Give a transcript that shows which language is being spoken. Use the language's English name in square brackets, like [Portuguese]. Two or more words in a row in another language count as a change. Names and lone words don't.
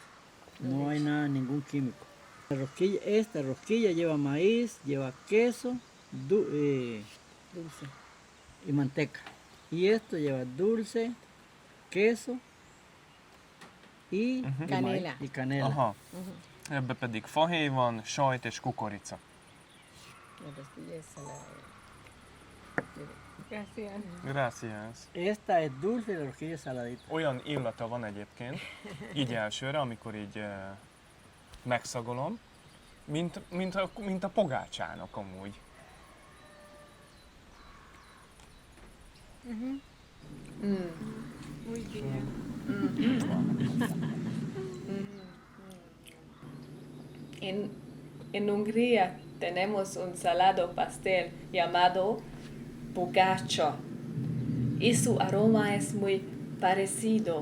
[Spanish] No hay nada, ningún químico. Esta rosquilla lleva maíz, lleva queso Dulce. y manteca. Y esto lleva dulce, queso y Canela. Y canela. Aha. [Hungarian] Ebbe pedig fahéj van, sajt és kukorica. [Spanish] La pastilla es salada. Gracias. Gracias. Esta es dulce y la rosquilla es saladita. [Hungarian] Olyan illata van egyébként, így elsőre, amikor így megszagolom, mint a pogácsának amúgy. [Spanish] Muy bien. En Hungría tenemos un salado pastel llamado bogacha y su aroma es muy parecido.